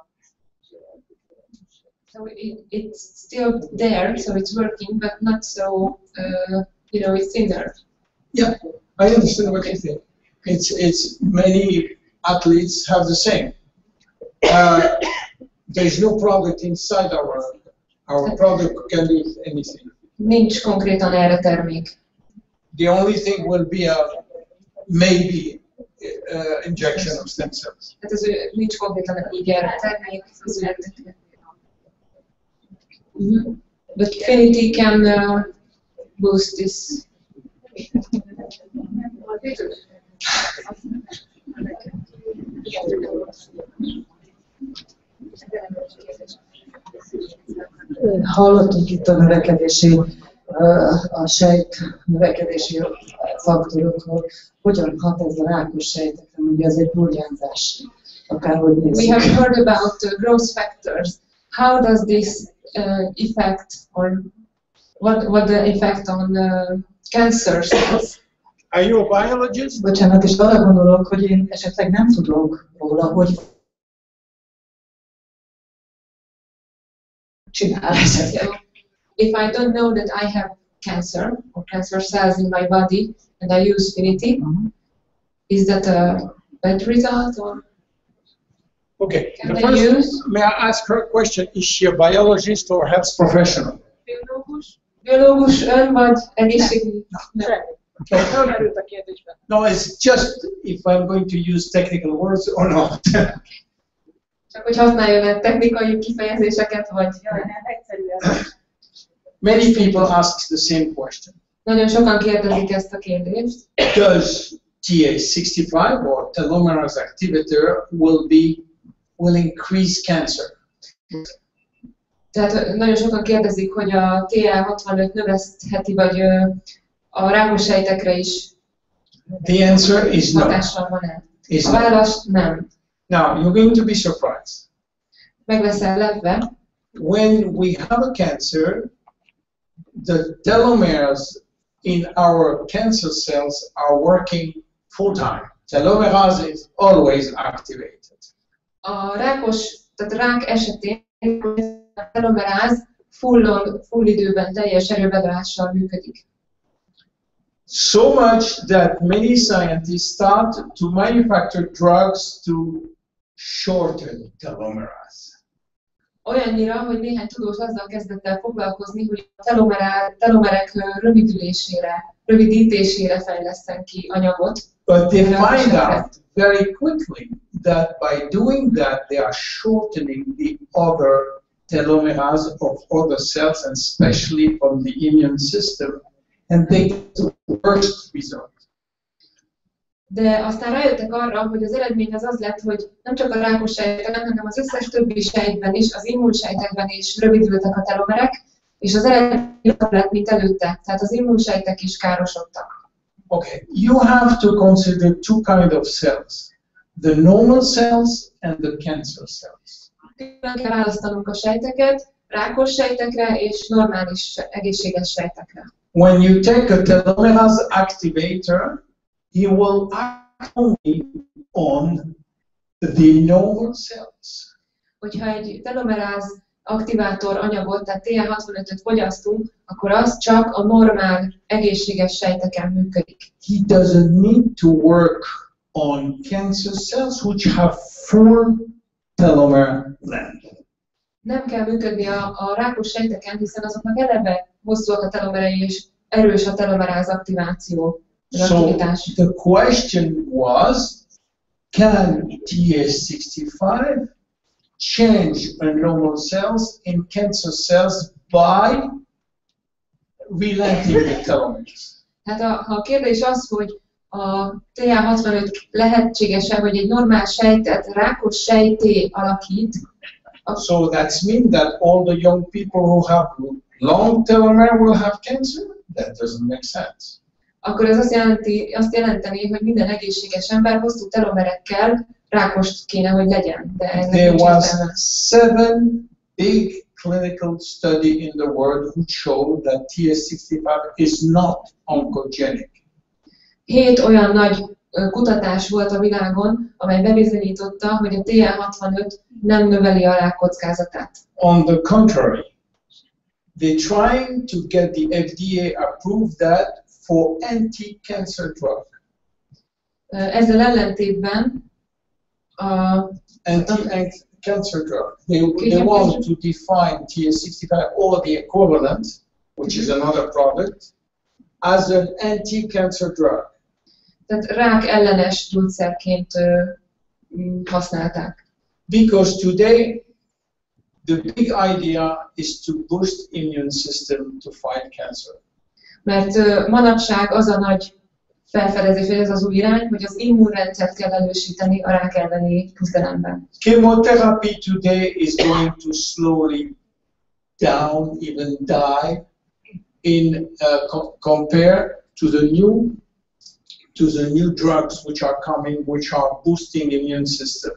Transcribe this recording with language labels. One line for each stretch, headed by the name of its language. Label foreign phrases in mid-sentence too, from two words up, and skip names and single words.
English: So it's still there, so it's working, but not so, it's in there. Yeah, I understand what you think. It's many athletes have the same. There is no product inside our product can do anything.
Hungarian: Nincs konkrétan erre termék.
English: The only thing will be maybe injection of stem cells.
Hungarian: Hát ez nincs konkrétan így erre termék.
English: But Finity can boost this.
Hungarian: Hallottunk itt a növekedési, a sejt növekedési faktorokról. Hogyan hat ez a rákos sejtekre? Ugye ez egy burjánzás, akárhogy nézzük.
English: We have heard about growth factors. How does this affect, or what the effect on cancer cells? Are you a biologist?
Hungarian: Bocsánat, és arra gondolok, hogy én esetleg nem tudok róla, hogy csinál esetleg.
English: If I don't know that I have cancer or cancer cells in my body and I use Finity, is that a bad result, or Okay. can The I first, use? may I ask her a question? Is she a biologist or health professional?
Hungarian: Biológus ön vagy egészségügyi? Felmerült a kérdésben.
English: No, it's just if I'm going to use technical words or not.
Hungarian: Csak hogy használjon-e technikai kifejezéseket, vagy... Egyszerűen.
English: Many people ask the same question.
Hungarian: Nagyon sokan kérdezik ezt a kérdést.
English: Does TA65 or telomerase activator will increase cancer?
Hungarian: Tehát nagyon sokan kérdezik, hogy a TA65 növesztheti, vagy a rákos sejtekre is
English: The answer is no.
Hungarian: hatással van-e?
English: Is
Hungarian: A
English: no.
Hungarian: válasz nem.
English: Now, you're going to be surprised.
Hungarian: Meg leszel lepve,
English: When we have a cancer, the telomeres in our cancer cells are working full time. Telomerase is always activated.
Hungarian: a rákos, tehát rák esetén a telomeráz full időben, teljes erőbedobással működik.
English: So much that many scientists start to manufacture drugs to shorten telomerase.
Hungarian: Olyannyira, hogy néhány tudós azzal kezdett el foglalkozni, hogy a telomerek rövidülésére, rövidítésére fejleszten ki anyagot.
English: But they find out very quickly that by doing that, they are shortening the other telomerase of other cells, and especially from the immune system, and they get the worst result.
Hungarian: De aztán rájöttek arra, hogy az eredmény az lett, hogy nem csak a rákos sejtekben, hanem az összes többi sejtben is, az immunsejtekben is rövidültek a telomerek, és az eredmény jobb lett, mint előtte. Tehát az immunsejtek is károsodtak.
English: Okay, you have to consider two kinds of cells, the normal cells and the cancer cells.
Hungarian: Külön kell választanunk a sejteket, rákos sejtekre és normális, egészséges sejtekre.
English: When you take a telomerase activator, he will act only on the normal cells.
Hungarian: Hogyha egy telomeráz aktivátor anyagot, tehát TA65-öt fogyasztunk, akkor az csak a normál, egészséges sejteken működik.
English: He doesn't need to work on cancer cells which have full telomere length.
Hungarian: Nem kell működni a rákos sejteken, hiszen azoknak eleve hosszúak a telomerei és erős a telomeráz aktiváció.
English: So the question was, can TA65 change a normal cells in cancer cells by relenting the telomeres?
Hungarian: Hát ha a kérdés az, hogy a TA65 lehetséges-e, hogy egy normál sejtet rákos sejtté alakít.
English: So that's mean that all the young people who have long telomere will have cancer? That doesn't make sense.
Hungarian: Akkor ez azt jelenteni, hogy minden egészséges ember hosszú telomerekkel rákos kéne, hogy legyen. De
English: There was 7 big clinical study in the world which showed that TA65 is not oncogenic.
Hungarian: 7 olyan nagy kutatás volt a világon, amely bebizonyította, hogy a TA65 nem növeli a rák kockázatát.
English: On the contrary, they're trying to get the FDA approved that for anti-cancer drug.
Hungarian: Ezzel ellentétben
English: Anti-cancer drug. They want to define TA65 or the equivalent, which is another product, as an anti-cancer drug.
Hungarian: Tehát rák ellenes gyógyszerként használták.
English: Because today, the big idea is to boost immune system to fight cancer.
Hungarian: Mert manapság az a nagy felfedezés, vagy az az új irány, hogy az immunrendszert kell erősíteni a rák elleni küzdelemben.
English: Chemotherapy today is going to slowly down, even die, in compared to the new drugs which are coming, which are boosting immune system.